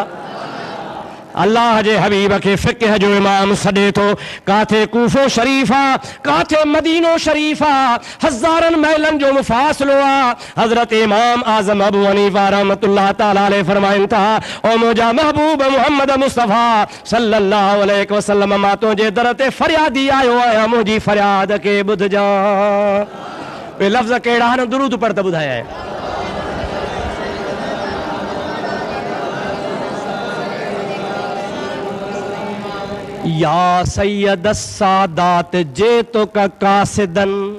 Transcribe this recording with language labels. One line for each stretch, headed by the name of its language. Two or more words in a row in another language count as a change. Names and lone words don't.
Sindhi: अल्लाह जे हबीब के फ़िक़्ह जो इमाम सॾे थो, काथे कूफो शरीफ़ आहे, काथे मदीनो शरीफ़ आहे, हज़ारनि मैलनि जो मुफ़ासिलो आहे। हज़रत इमाम आज़म अबू हनीफ़ा
Arabic: رحمة الله تعالى عليه
Sindhi: फरमाइनि था, ओ मुंहिंजा महबूब मुहम्मद मुस्तफ़ा
Arabic: صلى الله عليه وسلم,
Sindhi: मां तुंहिंजे दर ते फ़रियादी आयो आहियां, मुंहिंजी फ़रियाद खे ॿुधजां। उहे लफ़्ज़ कहिड़ा आहिनि? दुरूद पढ़ त ॿुधायां।
Arabic: يا سيد السادات جئتك قاصدا.